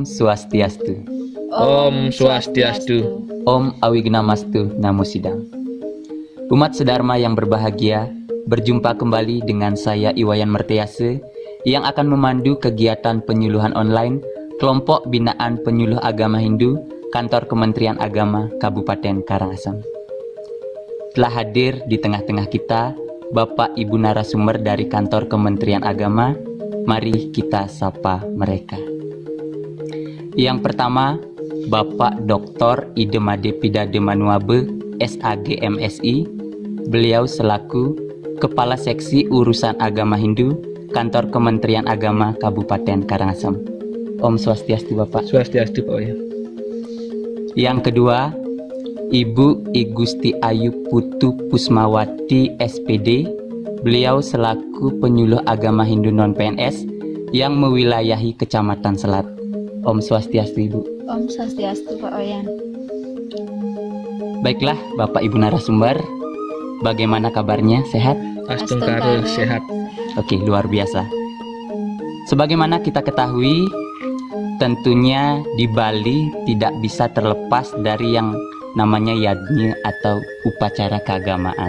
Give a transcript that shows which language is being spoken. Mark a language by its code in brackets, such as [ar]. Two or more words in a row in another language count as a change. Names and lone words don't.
[id] Swastiastu. Om Swastiastu. Om Awignamastu Namo Sidang. Umat Sedharma yang berbahagia, berjumpa kembali dengan saya Iwayan Mertiase yang akan memandu kegiatan penyuluhan online Kelompok Binaan Penyuluh Agama Hindu Kantor Kementerian Agama Kabupaten Karangasem. Telah hadir di tengah-tengah kita Bapak Ibu narasumber dari Kantor Kementerian Agama. Mari kita sapa mereka. Yang pertama, Bapak Dr. Idemade Pidade Manuabe, SAG MSI. Beliau selaku Kepala Seksi Urusan Agama Hindu, Kantor Kementerian Agama Kabupaten Karangasem. Om Swastiastu Bapak. Swastiastu Pak Wayan. Yang kedua, Ibu Igusti Ayu Putu Pusmawati SPD. Beliau selaku penyuluh agama Hindu non-PNS yang mewilayahi Kecamatan Selat. Om Swastiastu Ibu. Om Swastiastu Pak Wayan. Baiklah Bapak Ibu narasumber, bagaimana kabarnya? Sehat? Astungkaru sehat. Oke, luar biasa. Sebagaimana kita ketahui, tentunya di Bali tidak bisa terlepas dari yang namanya yadnya atau upacara keagamaan.